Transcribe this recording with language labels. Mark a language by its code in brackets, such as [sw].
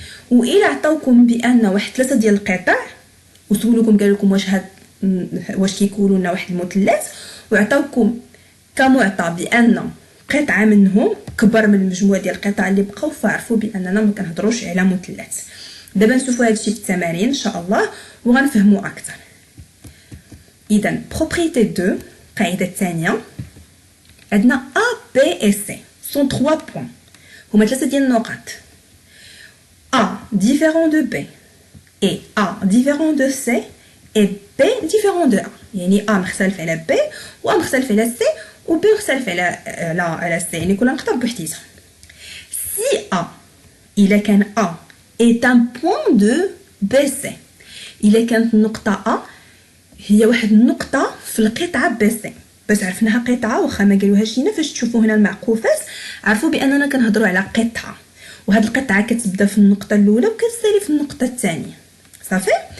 [ar] والا عطاوكم بان واحد 3 ديال القطع وسولوكم قال لكم واش كيكونوا لنا واحد المثلث، وعطاوكم كمعطى بان قطعه منهم كبر من المجموع ديال القطع اللي بقاو، فعرفوا باننا ما كنهضروش على مثلث. دابا نشوفوا هادشي في التمارين ان شاء الله وغنفهموا اكثر. اذا بروبريتي 2، القاعده الثانيه، عندنا ا بي اي سي سون 3 بوين، هما 3 ديال النقط. A différent de B et A différent de C et B différent de A، يعني A مختلف على B و A مختلف على C و B مختلف على C، يعني كل نقطة بوحديتها. Si A إلا كان [fr] A est un point de BC، [ar] إلا كانت النقطة A هي واحد النقطة في القطعة BC، باش عرفناها قطعة واخا ما قالوهاش لينا. فاش تشوفوا هنا المعكوفات عرفوا بأننا كنهضروا على قطعة، وهاد القطعه كتبدا في النقطه الاولى وكتسالي في النقطه الثانيه. صافي.